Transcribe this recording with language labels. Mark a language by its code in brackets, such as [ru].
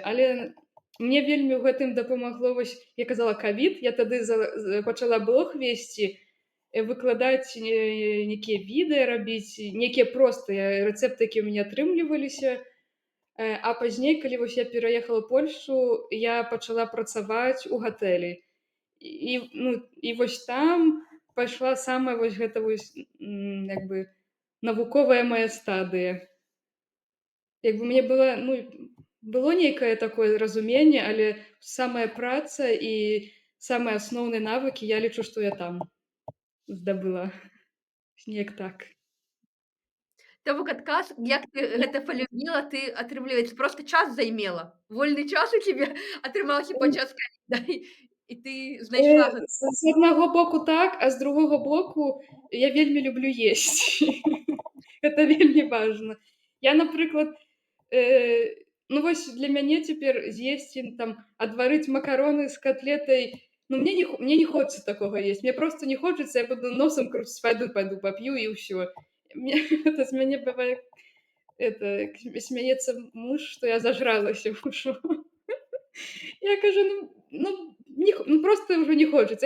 [be] Але мне вельмі ў гэтым дапамагло, вось я казала ковід, я тады пачала блог весці, выкладаць нейкія відэа рабіць, нейкія простыя рэцэпты, якія ў мяне атрымліваліся. А пазней, калі вось я пераехала ў Польшчу, я пачала працаваць у гатэлі. Ну, і вось там пайшла самая вось гэта вось, як бы навуковая мая стадыя. Як бы мне было нейкае такое разуменне, але самая праца і самыя асноўныя навыкі, я лічу, што я там здабыла. Неяк так. То бок адказ, як ты гэта палюбіла, ты, атрымліваецца, проста час займела. Вольны час у цябе атрымаўся падчас ковіда, і ты знайшла гэта. З аднаго боку так, а з другога боку я вельмі люблю есці. Гэта вельмі важна. Я, напрыклад, ну вось для мяне цяпер з'есці там, адварыць макароны з котлетай, ну [ru] мне не хочется такога есть. Мне просто не хочется, я буду носом крутить, пойду попью и всё. [be] Это з мяне бывае смяецца муж, што я зажралася ўжо. Я кажу: [ru] "Ну, просто уже не хочется".